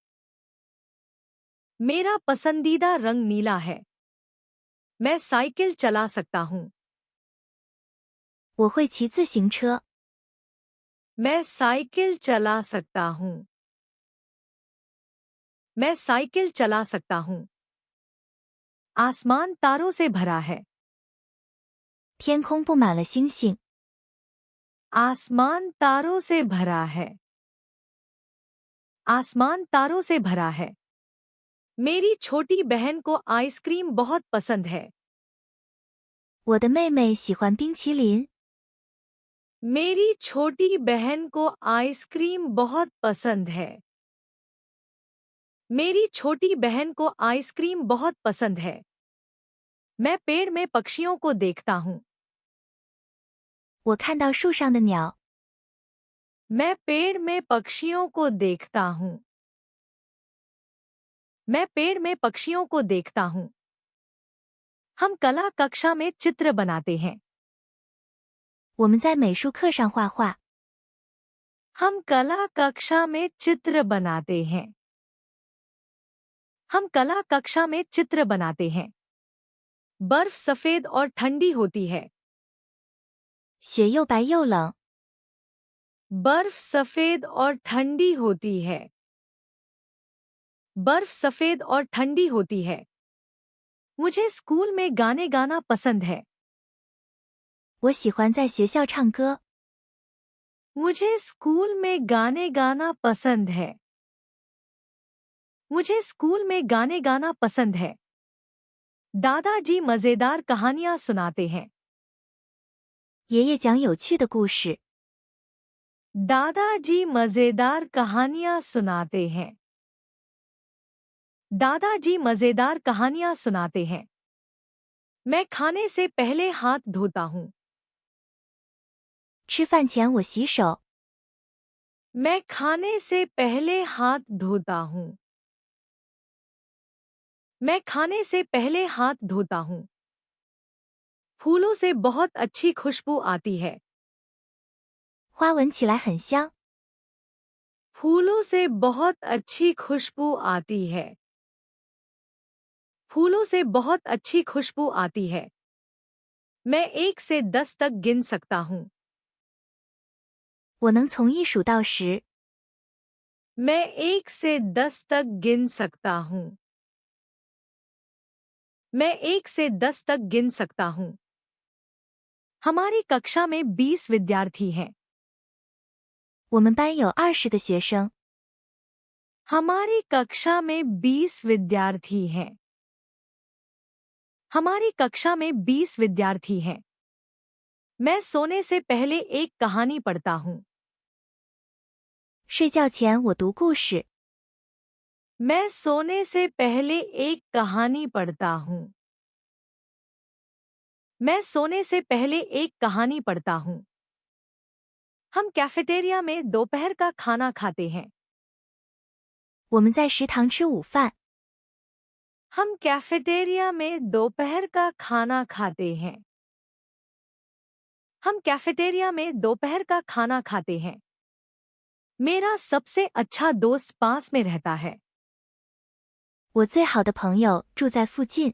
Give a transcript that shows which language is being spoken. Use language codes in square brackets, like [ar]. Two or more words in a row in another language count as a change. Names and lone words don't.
[hi] मेरा पसंदीदा रंग नीला है। मैं साइकिल चला सकता हूँ। [zh] 我会骑自行车。 [hi] मैं साइकिल चला सकता हूँ। मैं साइकिल चला सकता हूँ। आसमान तारों से भरा है। [zh] 天空布满了星星。 [hi] आसमान तारों से भरा है। आसमान तारों से भरा है। मेरी छोटी बहन को आइसक्रीम बहुत पसंद है। [zh] 我的妹妹喜欢冰淇淋。 [hi] मेरी छोटी बहन को आइसक्रीम बहुत पसंद है। मेरी छोटी बहन को आइसक्रीम बहुत पसंद है। मैं पेड़ में पक्षियों को देखता हूँ। [zh] 我看到树上的鸟。 [hi] मैं पेड़ में पक्षियों को देखता हूँ। मैं पेड़ में पक्षियों को देखता हूँ। हम कला कक्षा में चित्र बनाते हैं। [zh] 我们在美术课上画画。 [hi] हम कला कक्षा में चित्र बनाते हैं। हम कला कक्षा में चित्र बनाते हैं। बर्फ सफेद और ठंडी होती है। [zh] 雪又白又冷。 [hi] बर्फ सफेद और ठंडी होती है। बर्फ सफेद और ठंडी होती है। मुझे स्कूल में गाने गाना पसंद है। [zh] 我喜欢在学校唱歌。 [hi] मुझे स्कूल में गाने गाना पसंद है। मुझे स्कूल में गाने गाना पसंद है। दादाजी मजेदार कहानियां सुनाते हैं। [zh] 爷爷讲有趣的故事。 [hi] दादाजी मजेदार कहानियां सुनाते हैं। दादाजी मजेदार कहानियां सुनाते हैं। मैं खाने से पहले हाथ धोता हूँ। [zh] 吃饭前我洗手。 [hi] मैं खाने से पहले हाथ धोता हूँ। मैं खाने से पहले हाथ धोता हूँ। फूलों से बहुत अच्छी खुशबू आती है। [zh] 花闻起来很香。 [hi] फूलों से बहुत अच्छी खुशबू आती है। फूलों से बहुत अच्छी खुशबू आती है। मैं 1 से 10 तक गिन सकता हूँ। [zh] 我能从1数到10。 [hi] मैं 1 से 10 तक गिन सकता हूँ। मैं 1 से 10 तक गिन सकता हूँ। हमारी कक्षा में 20 विद्यार्थी हैं। [zh] 我们班有20个学生。 [hi] हमारी कक्षा में 20 विद्यार्थी हैं। हमारी कक्षा में 20 विद्यार्थी हैं। मैं सोने से पहले एक कहानी पढ़ता हूँ। [zh] 睡觉前我读故事。 [hi] मैं सोने से पहले एक कहानी पढ़ता हूँ। मैं सोने से पहले एक कहानी पढ़ता हूँ। हम कैफेटेरिया में दोपहर का खाना खाते हैं। [zh] 我们在食堂吃午饭。 [hi] हम कैफेटेरिया में दोपहर का खाना खाते हैं। हम कैफेटेरिया में दोपहर का खाना खाते हैं। मेरा सबसे अच्छा दोस्त पास में रहता है। [zh] 我最好的朋友住在附近。